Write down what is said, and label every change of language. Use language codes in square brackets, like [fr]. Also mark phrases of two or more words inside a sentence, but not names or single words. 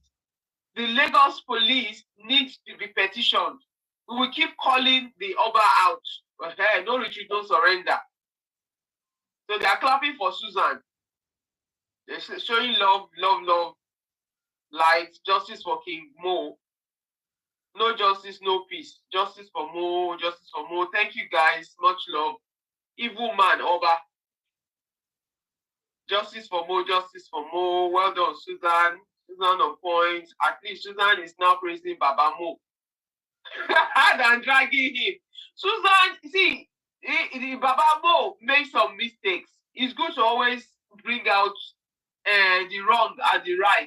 [en] The Lagos police needs to be petitioned. We will keep calling the Oba out. No retreat, no surrender. So they are clapping for Susan. They're showing love, light, justice for King Mo. No justice, no peace. Justice for Mo, justice for Mo. Thank you guys. Much love. Evil man, Oba. Justice for Mo, justice for Mo. Well done, Susan. Susan on point. At least Susan is now praising Baba Mo. Than dragging him. Susan, see, Baba Mo made some mistakes. It's good to always bring out the wrong and the right.